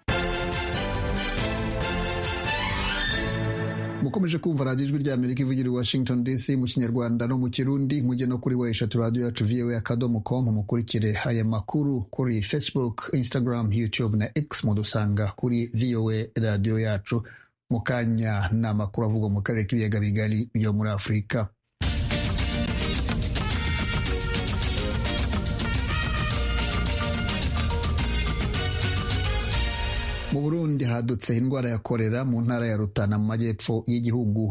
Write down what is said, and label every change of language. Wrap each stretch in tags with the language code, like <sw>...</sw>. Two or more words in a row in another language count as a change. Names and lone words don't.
<rw>Mukomeje kumva radiyo ijwi ry'Amerika ivugira i Washington DC mu Kinyarwanda no mu Kirundi. Mujye no kuri weshatu radiyo yacu voa.com mukurikire aya makuru kuri Facebook, Instagram, YouTube na X mudusanga kuri VOA radiyo yacu. Mu kanya ni amakuru avugwa mu karere k'ibiyaga bigari byo muri Afurika. Mu Burundi hadutse indwara ya kolera mu ntara ya Rutana mu majyepfo y'igihugu.</rw>